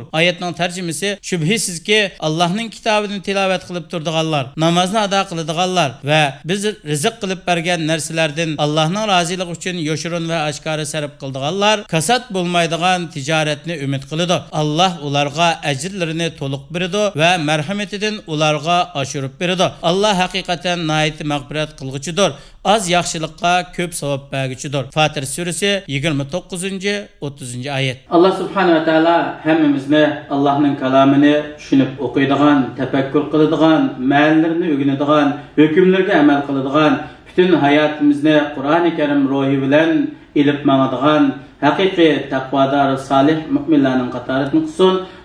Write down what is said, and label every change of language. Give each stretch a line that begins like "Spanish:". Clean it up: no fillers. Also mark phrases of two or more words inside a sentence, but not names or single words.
Uzbek: Oyatning tarjimasi shubhisizki Allohning kitobini tilovat qilib turadiganlar, namozni ado qiladiganlar va biz rizq qilib bergan narsalardan Allohning roziligi uchun yoshirin va oshkora sarf qiladiganlar kasat bo'lmaydigan tijoratni umid qiladi. Alloh ularga ajrlarini to'liq beradi va marhamatidan ularga oshirib beradi. Alloh haqiqatan nihoyat mag'firat qilguchidir. Az yaxshilikqa ko'p savob berguchidir. Fatir surasi 29-30-oyat. Allah
Arabic: سبحانه وتعالى
Uzbek: hammamizni Allohning kalomini tushunib o'qiydigan, tafakkur qiladigan, ma'nilarini o'rganadigan, hukmlarga amal qiladigan, butun hayotimizni Qur'oni Karim ruhi bilan ilib mangadigan haqiqiy taqvodor solih mu'minlarning qatoridan qilsin.